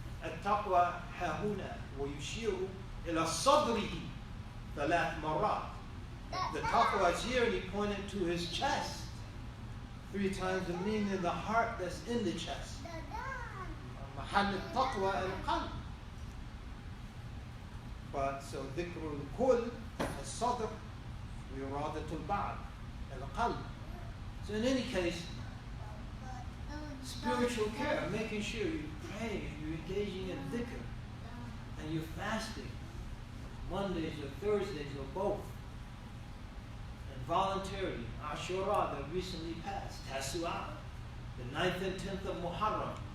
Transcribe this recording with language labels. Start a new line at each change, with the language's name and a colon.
Arabic: التقوى هاهنا ويشير إلى صدره 3 مرات.
English: The taqwa is here, and he pointed to his chest 3 times, the meaning of the heart that's in the chest.
Arabic: محل التقوى القلب.
English: But so
Arabic: ذكر الكل الصدر وإرادة البعض القلب.
English: So in any case, spiritual care, making sure you pray, you're engaging in dhikr, and you're fasting Mondays or Thursdays or both, and voluntarily. Ashura that recently passed, Tasu'ah, the 9th and 10th of Muharram.